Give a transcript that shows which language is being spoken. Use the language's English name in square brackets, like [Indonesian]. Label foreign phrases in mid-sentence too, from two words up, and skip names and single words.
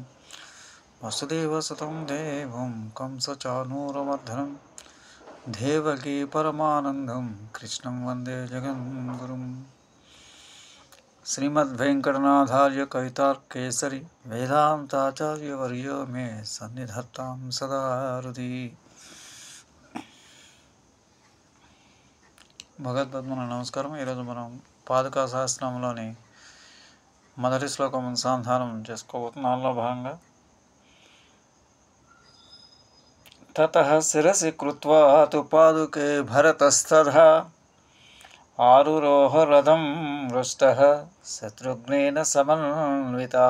[Sanskrit] वसुदेवसुतं देवं कंसचाणूरमर्दनं देवकी परमानन्दं कृष्णं वन्दे जगद्गुरुं। श्रीमद्वेङ्कटनाथार्य कवितार्केसरी वेदान्ताचार्यवर्यो मे सन्निधत्तां सदा हृदि। [Telugu] భగవద్గీత నమస్కారం. ఈరోజు మనం పాదుకా సహస్రంలోని మొదటి శ్లోకం అనుసంధానం చేసుకోబోతున్నాం. దానిలో భాగంగా [Sanskrit] తతః శిరసి కృత్వా తు పాదుకే భరతస్తథా ఆరురోహ రథం హృష్టః శత్రుఘ్నేన సమన్వితః.